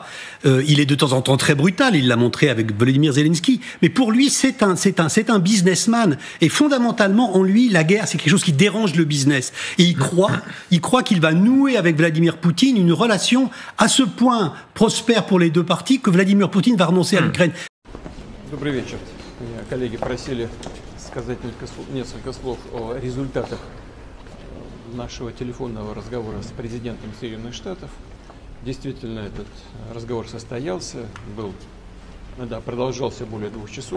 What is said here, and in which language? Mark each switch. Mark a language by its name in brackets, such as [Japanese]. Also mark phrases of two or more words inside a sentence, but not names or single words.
[French] Il est de temps en temps très brutal, il l'a montré avec Volodymyr Zelensky, mais pour lui c'est un businessman. Et fondamentalement en lui, la guerre c'est quelque chose qui dérange le business. Et il croit qu'il va nouer avec Vladimir Poutine une relation à ce point prospère pour les deux parties que Vladimir Poutine va renoncer à l'Ukraine. [Russian] Добрый вечер. Меня коллеги просили сказать несколько слов о результатах нашего телефонного разговора с президентом Соединенных Штатов. Действительно, этот разговор состоялся, продолжался более 2 часов.